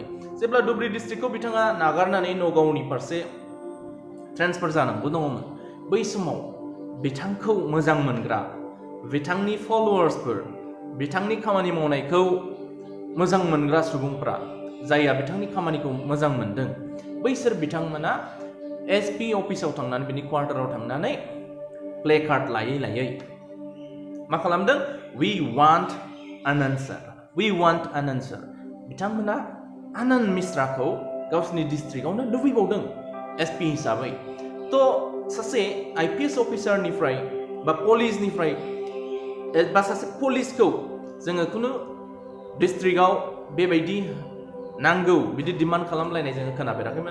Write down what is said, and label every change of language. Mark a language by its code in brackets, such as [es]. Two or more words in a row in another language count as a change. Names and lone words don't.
[brx] जेब्ला धुबरी डिस्ट्रिक्टखौ बिथाङा नागारनानै नगावनि फारसे ट्रेन्सफार जानांगौ दङमोन, बै समाव बिथांखौ मोजां मोनग्रा, बिथांनि फलोवार्सफोर, बिथांनि खामानि मावनायखौ मोजां मोनग्रा सुबुंफ्रा, जायहा बिथांनि खामानिखौ मोजां मोनदों, बैसोर बिथांमोना SP अफिसाव थांनानै बिनि क्वार्टाराव थांनानै प्ले कार्ड लायै मा खालामदों? [en] We want Anand sir। [brx] बिथांमोना आनन्द मिश्राखौ गावसिनि डिस्ट्रिक्टआवनो लुबैबावदों SP हिसाबै। थ' सासे IPS अफिसारनिफ्राय बा पुलिसनिफ्राय बा सासे पुलिसखौ जोङो खुनु डिस्ट्रिक्टआव बेबायदि नांगौ बिदि डिमान्ड खालामलायनाय जोङो खोनाफेराखैमोन।